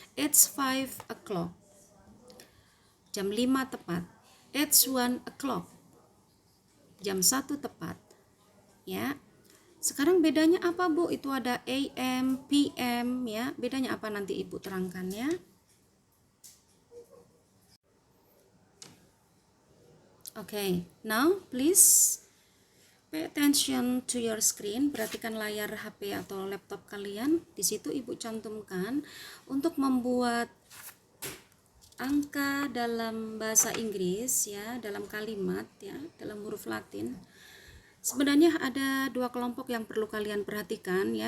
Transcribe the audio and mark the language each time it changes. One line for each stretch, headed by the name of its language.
English: It's 5 o'clock.
Indonesian: Jam 5 tepat.
English: It's 1 o'clock.
Indonesian: Jam 1 tepat. Ya. Sekarang bedanya apa, Bu? Itu ada AM, PM ya. Bedanya apa nanti Ibu terangkan ya.
English: Okay, now please pay attention to your screen.
Indonesian: Perhatikan layar HP atau laptop kalian. Di situ Ibu cantumkan untuk membuat angka dalam bahasa Inggris ya, dalam kalimat ya, dalam huruf Latin. Sebenarnya ada 2 kelompok yang perlu kalian perhatikan ya.